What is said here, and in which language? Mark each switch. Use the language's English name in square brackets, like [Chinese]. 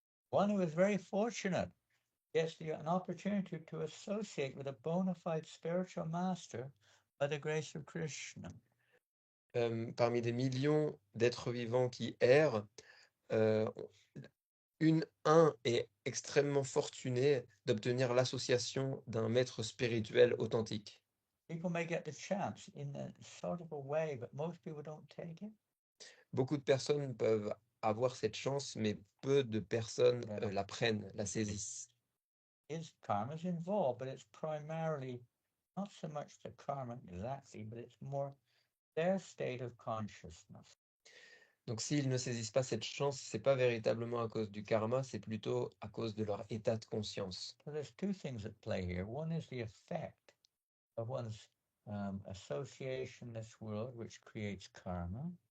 [English] One who is very fortunate gets an opportunity to associate with a bona fide spiritual master by the grace of Krishna. [French] Parmi des millions d'êtres vivants qui errent, un est extrêmement fortuné d'obtenir l'association d'un maître spirituel authentique. [English] People may get the chance in a sort of a way, but most people don't take it. [French] Beaucoup de personnes peuvent avoir cette chance, mais peu de personnes la prennent, la saisissent. [English] is karma's involved, but it's primarily not so much the karma exactly, but it's more their state of consciousness. [French] Donc s'ils ne saisissent pas cette chance, c'est pas véritablement à cause du karma, c'est plutôt à cause de leur état de conscience. [English] So there's two things at play here. One is the effect of one's association in this world, which creates karma.